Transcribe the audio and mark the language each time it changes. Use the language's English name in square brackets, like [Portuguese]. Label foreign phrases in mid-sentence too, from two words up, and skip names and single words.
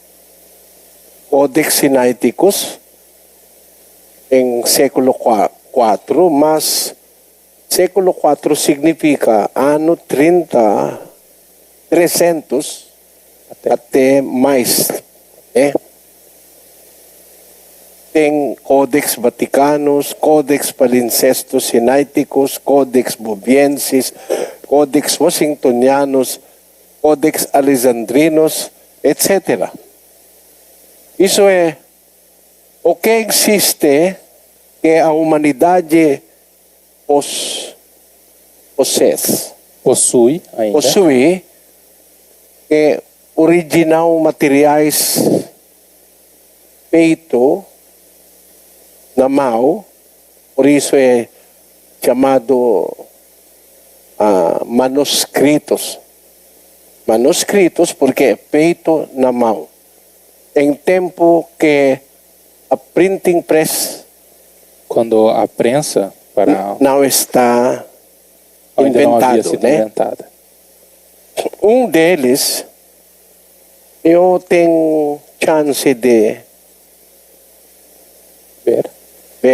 [Portuguese] Codex Sinaiticus, em século IV, mas século IV significa ano 300 até mais. Tem Codex Vaticanus, Codex Palimpsestus Sinaiticus, Codex Boviensis, Codex Washingtonianus, Codex Alexandrinus, etc. Isso é o que existe que a humanidade Possui ainda. possui, que original materiais feito na mão, por isso é chamado manuscritos. Manuscritos porque é feito na mão. Em tempo que a [English] printing press [Portuguese] Quando a prensa não está ainda não havia inventado, sido né? inventada. Um deles, eu tenho chance de Ver.